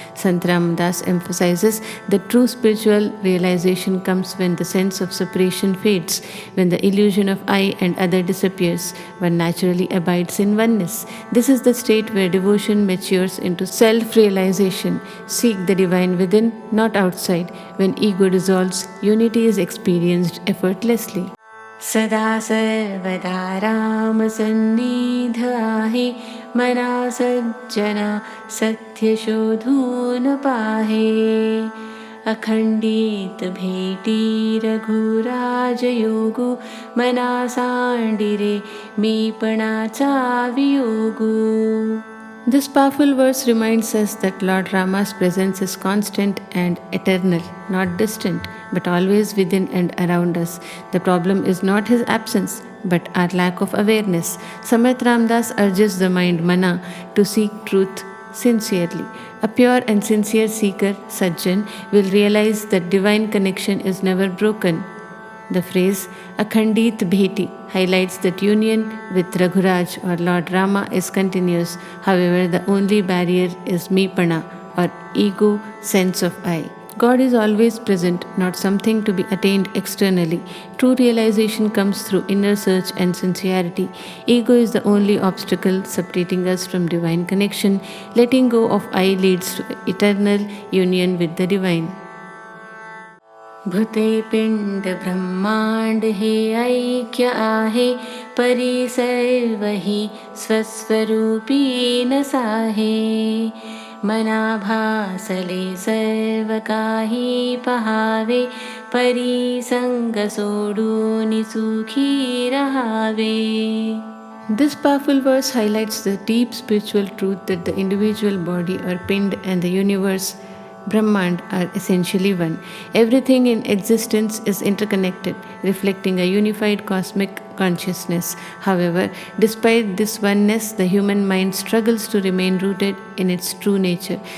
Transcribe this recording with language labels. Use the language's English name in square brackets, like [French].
[English] Sant Ram Das emphasizes that true spiritual realization comes when the sense of separation fades, when the illusion of I and other disappears, one naturally abides in oneness. This is the state where devotion matures into self realization. Seek the divine within, not outside. When ego dissolves, unity is experienced effortlessly. [Marathi] सदा सर्वदा रामसन्निध आहे, मना सज्जना सत्यशोधून पाहे. अखंडित भेटी रघुराज योगू, मना सांडिरे मीपणाचा वियोगू. [English] This powerful verse reminds us that Lord Rama's presence is constant and eternal, not distant, but always within and around us. The problem is not his absence, but our lack of awareness. Samit Ramdas urges the mind, mana, to seek truth sincerely. A pure and sincere seeker, Sajjan, will realize that divine connection is never broken. The phrase Akhandit Bheti highlights that union with Raghuraj or Lord Rama is continuous. However, the only barrier is Mipana or ego sense of I. God is always present, not something to be attained externally. True realization comes through inner search and sincerity. Ego is the only obstacle separating us from divine connection. Letting go of I leads to eternal union with the divine. [Marathi] भूते पिंड ब्रह्मांड हे ऐक्य आहे, परी सर्व ही स्वस्वरूपी न साहे. मना भासले सर्व काही पहावे, परी संग सोडून सुखी रहावे. [English] This powerful verse highlights the deep spiritual truth that the individual body or pind and the universe Brahmand are essentially one. Everything in existence is interconnected, reflecting a unified cosmic consciousness. However, despite this oneness, the human mind struggles to remain rooted in its true nature.